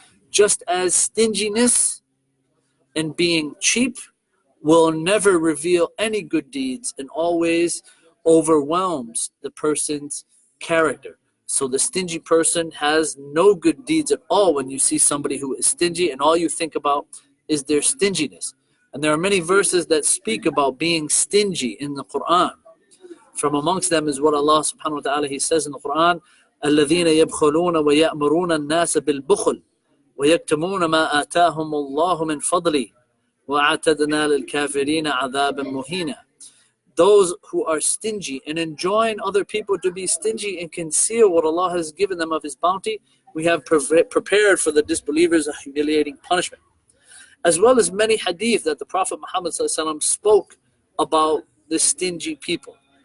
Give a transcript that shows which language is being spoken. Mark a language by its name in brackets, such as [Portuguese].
[English] Just as stinginess and being cheap will never reveal any good deeds and always overwhelms the person's character. So the stingy person has no good deeds at all when you see somebody who is stingy and all you think about is their stinginess. And there are many verses that speak about being stingy in the Quran. From amongst them is what Allah subhanahu wa ta'ala, He says in the Quran, [Arabic] الَّذِينَ يَبْخَلُونَ وَيَأْمُرُونَ النَّاسَ بِالْبُخْلِ وَيَكْتُمُونَ مَا آتَاهُمُ اللَّهُ مِنْ فَضْلِهِ وَأَعْتَدْنَا لِلْكَافِرِينَ عَذَابًا مُهِينًا. [English] Those who are stingy and enjoin other people to be stingy and conceal what Allah has given them of His bounty, we have prepared for the disbelievers a humiliating punishment. As well as many hadith that the Prophet Muhammad spoke about the stingy people.